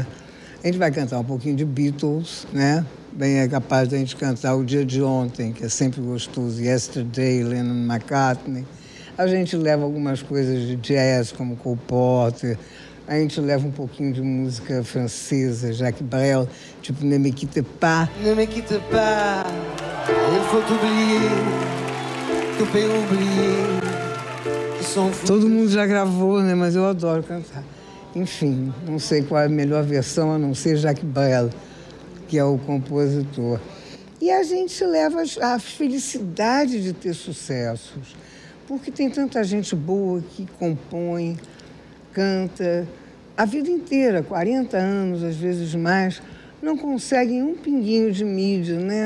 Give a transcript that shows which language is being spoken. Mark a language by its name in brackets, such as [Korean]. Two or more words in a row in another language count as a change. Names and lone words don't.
[Portuguese] A gente vai cantar um pouquinho de Beatles, né? Bem é capaz de a gente cantar O Dia de Ontem, que é sempre gostoso, Yesterday, Lennon McCartney. A gente leva algumas coisas de jazz, como Cole Porter. A gente leva um pouquinho de música francesa, Jacques Brel, tipo Ne me quitte pas. [French] Ne me quitte pas, il faut oublier, tu peux oublier. [Portuguese] Todo mundo já gravou, né? Mas eu adoro cantar. Enfim, não sei qual é a melhor versão, a não ser Jacques Brel, que é o compositor. E a gente leva a felicidade de ter sucessos, porque tem tanta gente boa que compõe, canta, a vida inteira, 40 anos, às vezes mais, não conseguem um pinguinho de mídia, né?